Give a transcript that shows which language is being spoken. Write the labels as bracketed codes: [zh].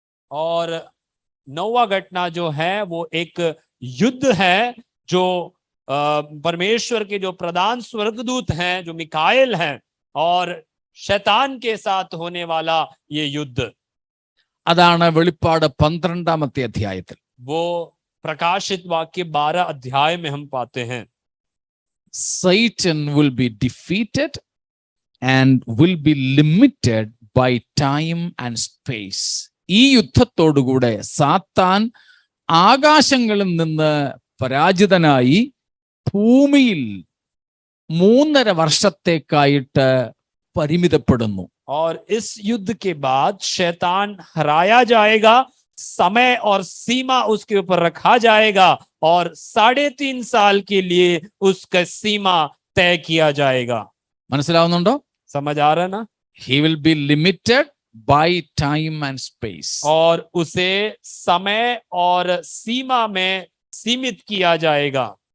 [hi] और 9वां घटना जो है वो एक युद्ध है जो परमेश्वर के जो प्रधान स्वर्गदूत हैं जो मिकाएल हैं और शैतान के साथ होने वाला ये युद्ध। [ml] അതാണ് വെളിപ്പാട് 12ാമത്തെ അധ്യായത്തിൽ. [hi] वो प्रकाशित वाक्य 12 अध्याय में हम पाते हैं। [en] Satan will be defeated and will be limited by time and space. [ml] ഈ യുദ്ധത്തോടുകൂടെ സാത്താൻ ആകാശങ്ങളിൽ നിന്ന് പരാജിതനായി ഭൂമിയിൽ 3.5 വർഷത്തേക്കായിട്ട് പരിമിതപ്പെടുന്നു. [hi] और इस युद्ध के बाद शैतान हराया जाएगा, समय और सीमा उसके ऊपर रखा जाएगा और 3.5 साल के लिए उसका सीमा तय किया जाएगा। [ml] മനസ്സിലാവുന്നുണ്ടോ? [hi] समझ आ रहा है ना? [en] He will be limited by time and space. [hi] और उसे समय और सीमा में सीमित किया जाएगा।